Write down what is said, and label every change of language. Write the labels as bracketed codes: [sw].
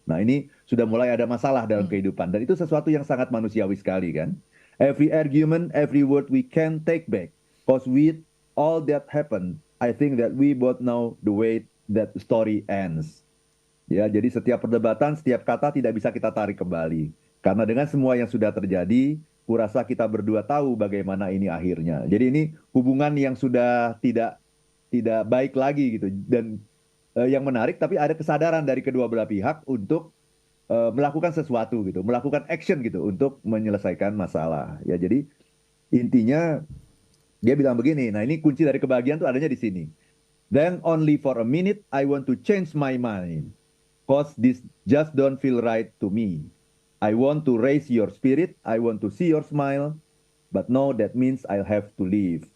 [id] Nah ini sudah mulai ada masalah dalam kehidupan. Dan itu sesuatu yang sangat manusiawi sekali kan. [en] Every argument, every word we can take back. Because with all that happened, I think that we both know the way that the story ends. [id] Ya, jadi setiap perdebatan, setiap kata tidak bisa kita tarik kembali. Karena dengan semua yang sudah terjadi, kurasa kita berdua tahu bagaimana ini akhirnya. Jadi ini hubungan yang sudah tidak baik lagi gitu. Dan yang menarik, tapi ada kesadaran dari kedua belah pihak untuk melakukan sesuatu gitu, melakukan action gitu untuk menyelesaikan masalah. Ya, jadi intinya dia bilang begini. Nah, ini kunci dari kebahagiaan tuh adanya di sini. [en] Then only for a minute I want to change my mind, cause this just don't feel right to me. I want to raise your spirit, I want to see your smile, but no, that means I'll have to leave.